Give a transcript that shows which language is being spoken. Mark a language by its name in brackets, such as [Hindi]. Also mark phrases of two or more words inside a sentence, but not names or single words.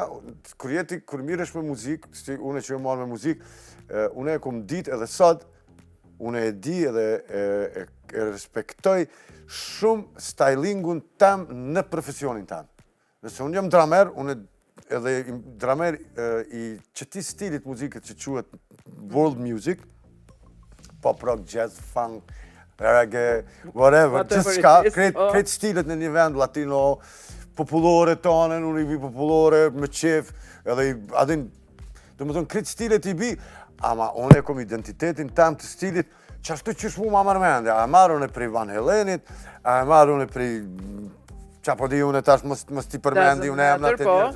[Albanian] Kur miresh me muzikë, unë që e marrë me muzikë, unë e kom ditë edhe sot, unë e di edhe e respektoj shumë stylingun tem në profesionin tem. Nëse unë jam dramer, unë edhe dramer i qëti stilit muzikët që quhet [English] world music, pop rock, jazz, funk, reggae, whatever, [Albanian] gjithë shka, krejt stilet në një vend latino, populore tonë, unë i bi populore, me qef, edhe i adin, do më thonë, krejt stilet i bi, ama unë e kom identitetin tem të stilit, qashtu qësh mu ma mërmende, a e marrë unë e prej Van Halenit, a e marrë unë e prej qa po di unë tash mos t'i përmendi unë emna të njerëzve.